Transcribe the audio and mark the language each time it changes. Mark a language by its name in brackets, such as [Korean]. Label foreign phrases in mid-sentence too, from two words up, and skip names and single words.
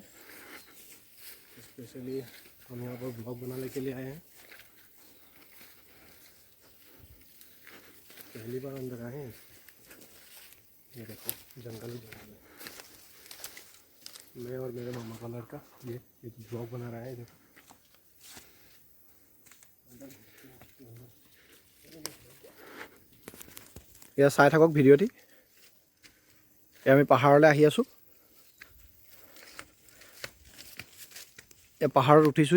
[Hindi] स्पेशली हम यहाँ पर ब्लॉग बनाने के लिए आए हैं। पहली बार अंदर आए हैं। ये देखो जंगल ही जंगल है। मैं और मेरे मामा का लड़का ये एक ब्लॉग बना रहा है। देखो [Assamese] এয়া চাই থাকক ভিডিঅ'টি। এয়া আমি পাহাৰলৈ আহি আছোঁ। এয়া পাহাৰত উঠিছোঁ।